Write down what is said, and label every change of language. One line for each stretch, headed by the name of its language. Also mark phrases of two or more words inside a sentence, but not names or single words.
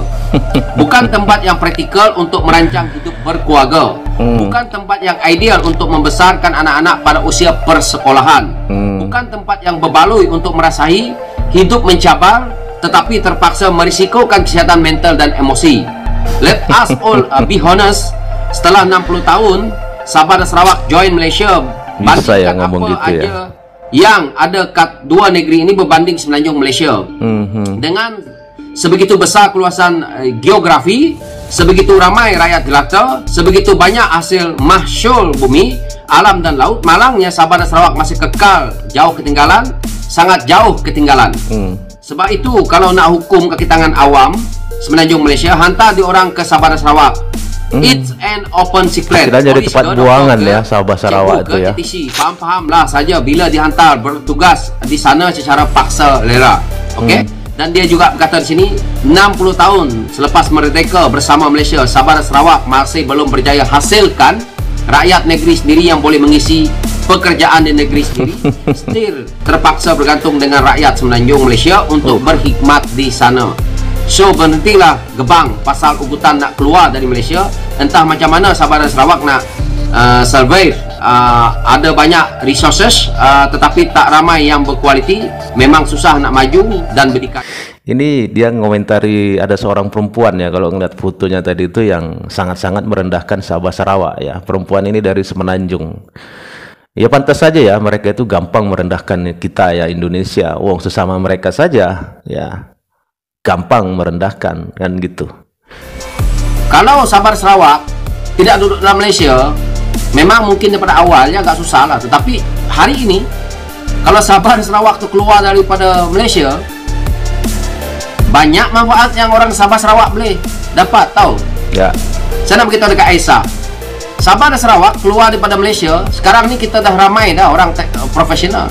Malay: Bukan tempat yang praktikal untuk merancang hidup berkeluarga. Bukan tempat yang ideal untuk membesarkan anak-anak pada usia persekolahan. Bukan tempat yang berbaloi untuk merasahi hidup mencabar tetapi terpaksa merisikokan kesihatan mental dan emosi.
English: Let us all be honest,
Malay: setelah 60 tahun Sabah dan Sarawak join Malaysia,
Indonesian: bisa ya apa ngomong gitu aja ya.
Malay: yang ada kat dua negeri ini berbanding semenanjung Malaysia. Dengan sebegitu besar keluasan geografi, sebegitu ramai rakyat jelata, sebegitu banyak hasil mahsyul bumi, alam dan laut, malangnya Sabah dan Sarawak masih kekal jauh ketinggalan, sangat jauh ketinggalan. Sebab itu kalau nak hukum kaki tangan awam semenanjung Malaysia, hantar di orang ke Sabah dan Sarawak.
English: It's an open secret.
Malay: Kita jadi tempat buangan ya Sabah Sarawak itu ya. Faham-fahamlah saja bila dihantar bertugas di sana secara paksa lera. Okey? Dan dia juga berkata di sini 60 tahun selepas merdeka bersama Malaysia, Sabah dan Sarawak masih belum berjaya hasilkan rakyat negeri sendiri yang boleh mengisi pekerjaan di negeri sendiri. Still terpaksa bergantung dengan rakyat semenanjung Malaysia untuk berkhidmat di sana. So berhentilah gebang pasal ugutan nak keluar dari Malaysia. Entah macam mana Sabah dan Sarawak nak survive. Ada banyak resources tetapi tak ramai yang berkualiti. Memang susah nak maju dan berdikari.
Indonesian: Ini dia ngomentari ada seorang perempuan ya, kalau ngeliat fotonya tadi itu yang sangat-sangat merendahkan Sabah Sarawak ya. Perempuan ini dari Semenanjung. Ya pantas saja ya, mereka itu gampang merendahkan kita ya Indonesia. Wong sesama mereka saja ya gampang merendahkan kan gitu.
Malay: Kalau Sabah Sarawak tidak duduk dalam Malaysia, memang mungkin daripada awalnya agak susah lah. Tetapi hari ini, kalau Sabah Sarawak itu keluar daripada Malaysia, banyak manfaat yang orang Sabah Sarawak boleh dapat, tahu? Ya. Saya nak beritahu dekat Aisyah, Sabah dan Sarawak keluar daripada Malaysia, sekarang ni kita dah ramai dah orang profesional.